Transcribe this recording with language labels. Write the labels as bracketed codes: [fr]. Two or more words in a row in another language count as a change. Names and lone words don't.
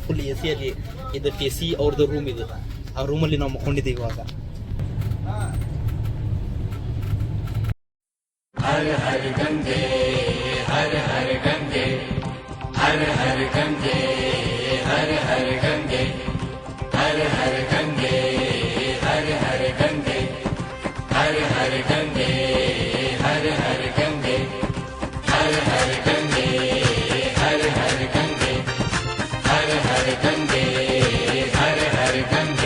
[kn] ಫುಲ್ AC ಅಲ್ಲಿ. ಇದು TC ಅವ್ರದ್ದು ರೂಮ್. ಇದು ಆ ರೂಮಲ್ಲಿ ನಾವು ಮಲ್ಕೊಂಡಿದ್ದೀವಿ ಇವಾಗ. [hi] हर हर गंगे हर हर गंगे हर हर गंगे हर हर गंगे हर हर गंगे हर हर गंगे हर हर गंगे हर हर गंगे हर हर गंगे हर हर गंगे हर हर गंगे हर हर गंगे.